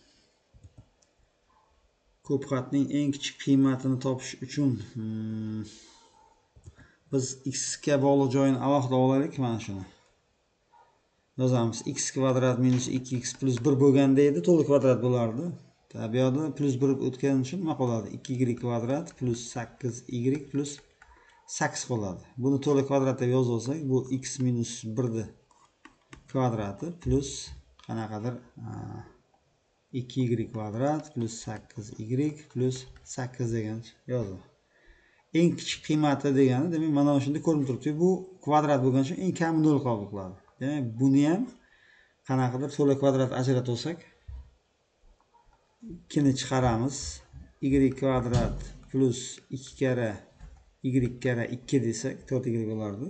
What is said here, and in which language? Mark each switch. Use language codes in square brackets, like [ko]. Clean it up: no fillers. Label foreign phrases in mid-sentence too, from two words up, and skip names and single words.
[uz] Ko'p xatning eng kichik qiymatini topish uchun biz x ga bog'liq joyini alohida olaylik, mana shuni. Yozamiz. X kvadrat minus 2x plus 1 bo'lganda edi, to'liq kvadrat bo'lardi. Bu yerda plus 1 o'tgani uchun nima qoladi? 2y kvadrat plus 8y plus 8 qoladi. Buni to'liq kvadrat deb yozib olsak, bu x minus 1 ni kvadrati plus qanaqadir 2y kvadrat plus 8y plus 8 degan yozdi. Eng kichik qiymati degani, demak mana shunda ko'rinib turibdi. Bu kvadrat bo'lgani uchun eng kami 0 qabul qiladi. Demak, buni ham qanaqadir to'la kvadrat ajratib olsak, 2 ni chiqaramiz. Y kvadrat plus 2 kara y kara 2 desak 4y bo'lardi.